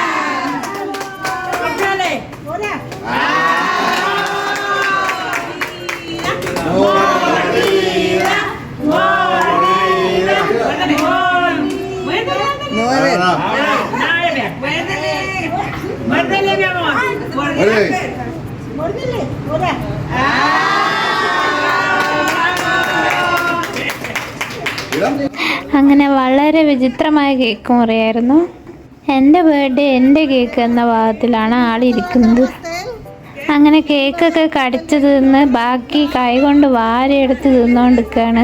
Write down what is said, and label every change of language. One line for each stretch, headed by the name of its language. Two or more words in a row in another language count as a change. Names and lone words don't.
Spanish: ¡Dale! ¡Hola! ¡Mordida! ¡Mordida! No, a ver. ¡Muérdele, mi amor! ¡Muérdele! ¡Muérdele! ¡Hola!
Malayalam: അങ്ങനെ വളരെ വിചിത്രമായ കേക്ക് മുറിയായിരുന്നു. എൻ്റെ ബർത്ത്ഡേ എൻ്റെ കേക്ക് എന്ന ഭാഗത്തിലാണ് ആളിരിക്കുന്നത്. അങ്ങനെ കേക്കൊക്കെ കടിച്ചു തിന്ന് ബാക്കി കൈ കൊണ്ട് വാരിയെടുത്ത് തിന്നുകൊണ്ടിരിക്കുകയാണ്.